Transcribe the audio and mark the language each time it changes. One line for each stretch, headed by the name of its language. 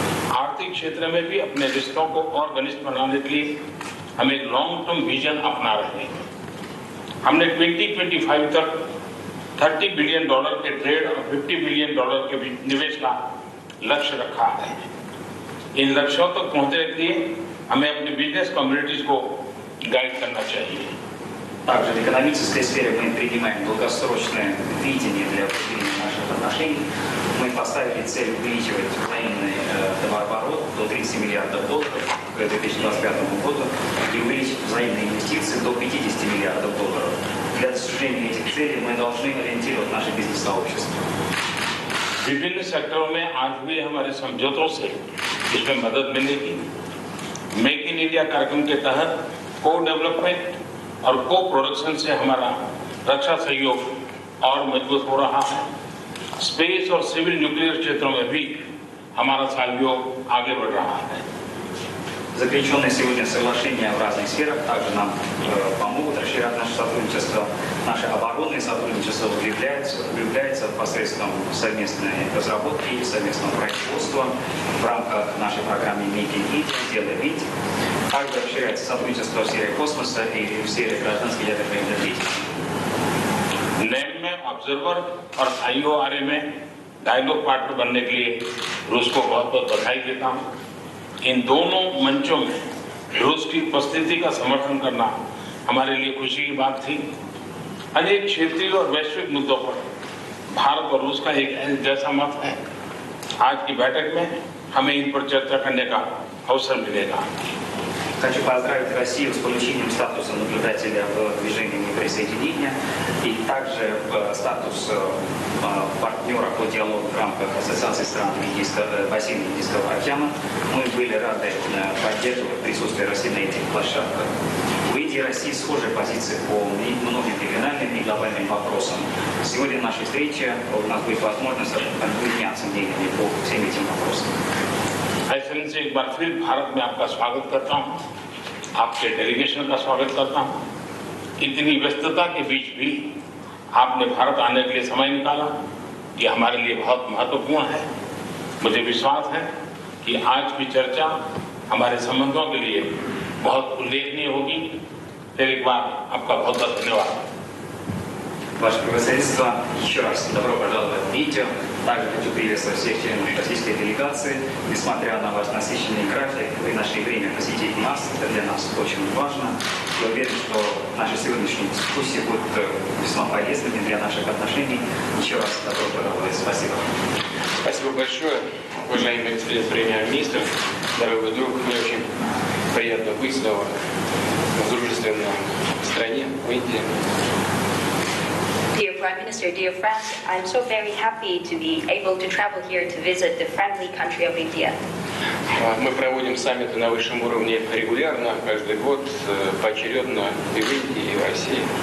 Hindi: आर्थिक क्षेत्र में भी अपने रिश्तों को और घनिष्ठ बनाने के लिए हम एक लॉन्ग टर्म विजन अपना रहे हैं। हमने 2025 तक $30 बिलियन के ट्रेड और $50 बिलियन के निवेश का लक्ष्य रखा है। इन लक्ष्यों तक पहुंचने के लिए हमें अपनी बिजनेस कम्युनिटीज को गाइड करना चाहिए।
Russian: Также в экономической сфере мы принимаем долгосрочное видение для укрепления наших отношений. Мы поставили цель увеличивать взаимный товарооборот до $30 миллиардов к 2025 году и увеличить взаимные инвестиции до $50 миллиардов. Для достижения этих целей мы должны ориентировать наше бизнес-сообщество.
Hindi: विभिन्न सेक्टरों में आज भी हमारे समझौतों से इसमें मदद मिलेगी। मेक इन इंडिया कार्यक्रम के तहत को डेवलपमेंट और को प्रोडक्शन से हमारा रक्षा सहयोग और मजबूत हो रहा है। स्पेस और सिविल न्यूक्लियर क्षेत्रों में भी हमारा सहयोग आगे बढ़ रहा है।
Russian: Заключенные сегодня соглашения в разных сферах также нам помогут расширять наше сотрудничество. Наше оборонное сотрудничество укрепляется посредством совместной разработки и совместного производства в рамках нашей программы Make in India, Сделай в Индии. Также расширяется сотрудничество в сфере космоса и в сфере гражданской ядерной энергетики.
Hindi: नेम में ऑब्जर्वर और IORA में डायलॉग पार्टनर बनने के लिए रूस को बहुत बहुत बधाई देता हूँ। इन दोनों मंचों में रूस की उपस्थिति का समर्थन करना हमारे लिए खुशी की बात थी। अनेक क्षेत्रीय और वैश्विक मुद्दों पर भारत और रूस का एक जैसा मत है। आज की बैठक में हमें इन पर चर्चा करने का अवसर मिलेगा।
Russian: Хочу поздравить Россию с получением статуса наблюдателя в движении неприсоединения и также статус партнера по диалогу в рамках Ассоциации стран бассейна Индийского океана. Мы были рады поддерживать присутствие России на этих площадках. У Индии и России схожие позиции по многим региональным и глобальным вопросам. Сегодня в нашей встрече у нас будет возможность обменяться мнениями по всем этим вопросам.
Hindi: एक्सेलेंसी एक बार फिर भारत में आपका स्वागत करता हूं, आपके डेलीगेशन का स्वागत करता हूं। इतनी व्यस्तता के बीच भी आपने भारत आने के लिए समय निकाला, ये हमारे लिए बहुत महत्वपूर्ण है। मुझे विश्वास है कि आज की चर्चा हमारे संबंधों के लिए बहुत उल्लेखनीय होगी। फिर एक बार आपका बहुत बहुत धन्यवाद।
Russian: Ваше превосходительство, еще раз добро пожаловать в Индию. Также хочу приветствовать всех членов российской делегации. Несмотря на ваш насыщенный график, вы нашли время посетить нас. Это для нас очень важно. Я уверен, что наши сегодняшние дискуссии будут весьма полезными для наших отношений. Еще раз добро пожаловать. Спасибо. Спасибо большое, уважаемый господин премьер-министр, дорогой друг. Мне очень приятно быть снова в дружественной стране, в Индии.
English: Dear Prime Minister, dear friends, I'm so very happy to be able to travel here to visit the friendly country of India.
Russian: Мы проводим саммиты на высшем уровне регулярно, каждый год, поочередно и в Индии, и в России.